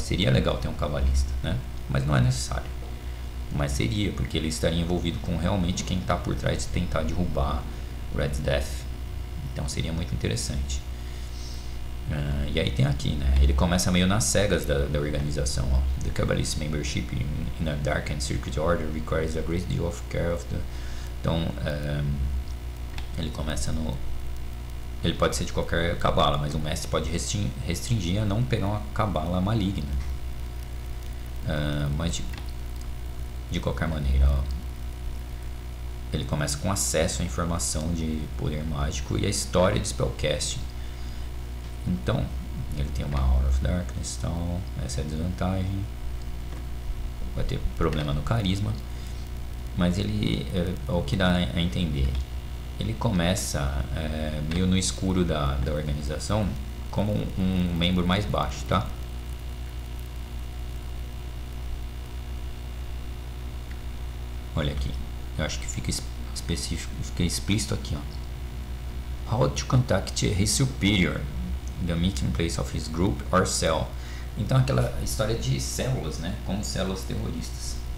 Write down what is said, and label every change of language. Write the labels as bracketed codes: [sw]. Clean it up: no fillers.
[pt] Seria legal ter um cabalista, né? Mas não é necessário. Mas seria, porque ele estaria envolvido com realmente quem está por trás de tentar derrubar o Red Death. Então seria muito interessante. E aí tem aqui, né? Ele começa meio nas cegas da organização, ó. [en] The Kabbalist membership in a dark and secret order requires a great deal of care of the... [pt] Então, ele começa no... Ele pode ser de qualquer cabala, mas o mestre pode restringir a não pegar uma cabala maligna. Mas de qualquer maneira, ó, ele começa com acesso à informação de poder mágico e a história de spellcasting. Então, ele tem uma Aura of Darkness e tal, essa é a desvantagem. Vai ter problema no carisma, mas ele, é o que dá a entender. Ele começa meio no escuro da organização como um membro mais baixo, tá? Olha aqui, eu acho que fica específico, fica explícito aqui, ó. [en] How to contact his superior, the meeting place of his group or cell. [pt] Então aquela história de células, né? Como células terroristas.